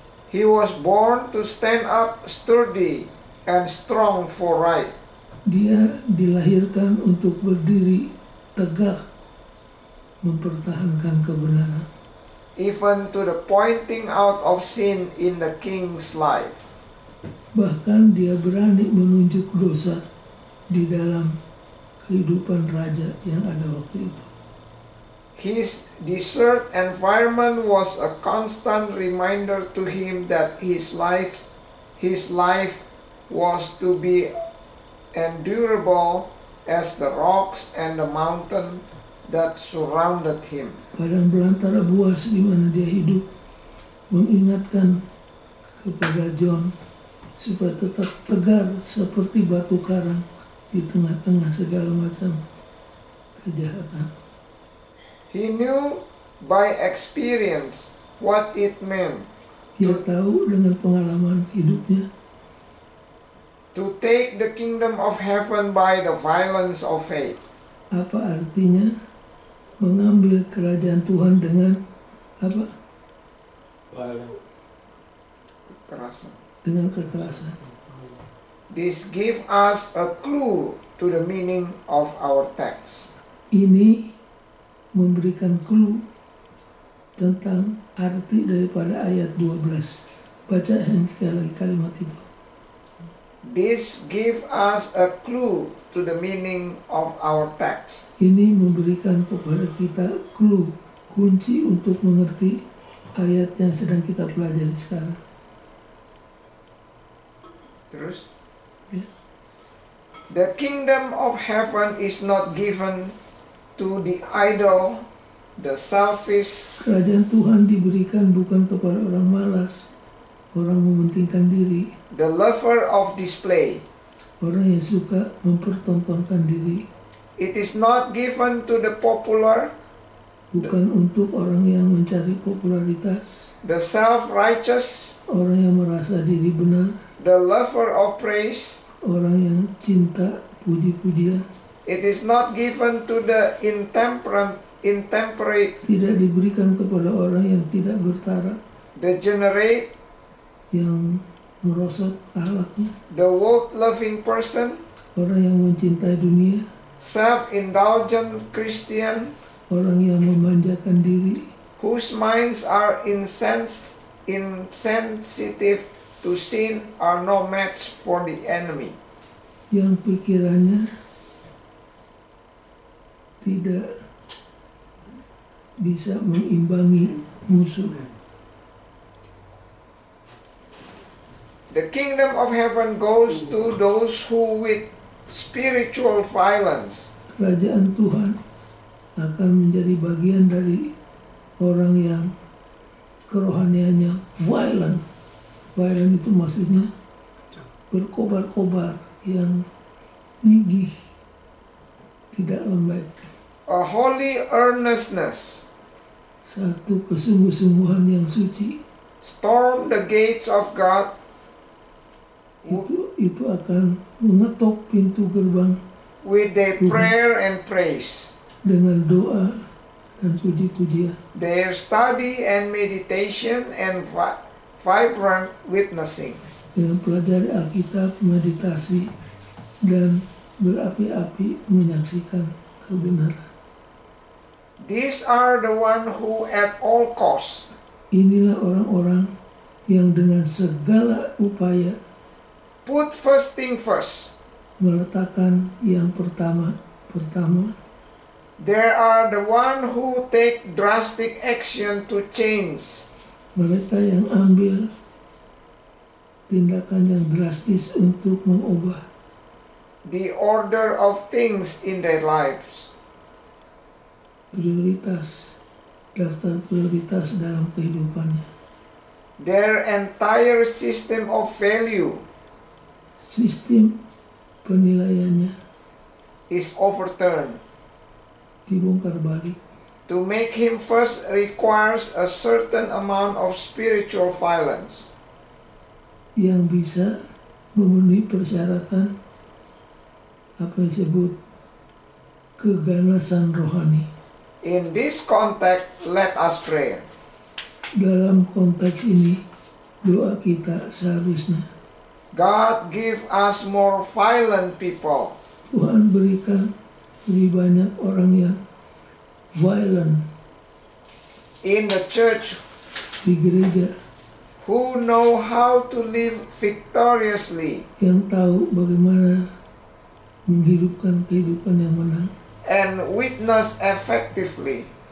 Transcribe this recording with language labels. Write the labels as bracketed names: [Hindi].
[English] He was born to stand up sturdy and strong for right. [Indonesian] Dia dilahirkan untuk berdiri tegak mempertahankan kebenaran, [English] even to the pointing out of sin in the king's life. [Indonesian] bahkan dia berani menunjuk dosa di dalam kehidupan raja yang ada waktu itu. [English] His desert environment was a constant reminder to him that his life was to be endurable as the rocks and the mountain that surrounded him. [Indonesian] Padang belantara buas di mana dia hidup mengingatkan kepada John supaya tetap tegar seperti batu karang di tengah-tengah segala macam kejahatan. [English] He knew by experience what it meant [Indonesian] Ia tahu dengan pengalaman hidupnya [English] to take the kingdom of heaven by the violence of faith. [Indonesian] apa artinya mengambil kerajaan Tuhan dengan apa? Kekerasan. Dengan kekerasan. [English] This gives us a clue to the meaning of our text. [Indonesian] Ini memberikan clue tentang arti daripada ayat 12. Baca sekali lagi kalimat itu. [English] This gives us a clue to the meaning of our text. [Indonesian] Ini memberikan kepada kita clue, kunci untuk mengerti ayat yang sedang kita pelajari sekarang. Terus? Ya. [English] The kingdom of heaven is not given to the idle, the selfish, [Indonesian] Kerajaan Tuhan diberikan bukan kepada orang malas, orang mementingkan diri, [English] the lover of display. [Indonesian] orang yang suka mempertontonkan diri. [English] It is not given to the popular, [Indonesian] Bukan untuk orang yang mencari popularitas, [English] the self-righteous, [Indonesian] orang yang merasa diri benar, [English] the lover of praise. [Indonesian] orang yang cinta puji-pujian. [English] It is not given to the intemperate, [Indonesian] Tidak diberikan kepada orang yang tidak bertaraf, [English] degenerate, [Indonesian] yang merosot akhlaknya, [English] the world-loving person, [Indonesian] orang yang mencintai dunia, [English] self-indulgent Christian, [Indonesian] orang yang memanjakan diri, [English] whose minds are insensitive to sin, are no match for the enemy. [Indonesian] yang pikirannya tidak bisa mengimbangi musuh. [English] The kingdom of heaven goes to those who with spiritual violence [Indonesian] Kerajaan Tuhan akan menjadi bagian dari orang yang kerohaniannya violent. Violent itu maksudnya berkobar-kobar, yang gigih, tidak lembek. [English] a holy earnestness, [Indonesian] Satu kesungguh-sungguhan yang suci, [English] storm the gates of God, [Indonesian] itu akan mengetok pintu gerbang [English] with their prayer and praise, [Indonesian] dengan doa dan puji-pujian, [English] their study and meditation, and vibrant witnessing. [Indonesian] dengan pelajari Alkitab, meditasi, dan berapi-api menyaksikan kebenaran. [English] These are the one who at all costs [Indonesian] Inilah orang-orang yang dengan segala upaya [English] put first thing first. [Indonesian] meletakkan yang pertama. [English] There are the one who take drastic action to change. [Indonesian] Mereka yang ambil tindakan yang drastis untuk mengubah [English] The order of things in their lives. [Indonesian] prioritas, daftar prioritas dalam kehidupannya. [English] Their entire system of value [Indonesian] Sistem penilaiannya [English] is overturned. [Indonesian] dibongkar balik. [English] To make him first requires a certain amount of spiritual violence. [Indonesian] Yang bisa memenuhi persyaratan apa yang disebut keganasan rohani. [English] In this context, let us pray. [Indonesian] Dalam konteks ini, doa kita seharusnya, [English] God give us more violent people. [Indonesian] Tuhan berikan lebih banyak orang yang violent [English] In the church [Indonesian] di gereja, [English] who know how to live victoriously [Indonesian] yang tahu bagaimana menghidupkan kehidupan yang menang [English] and witness effectively.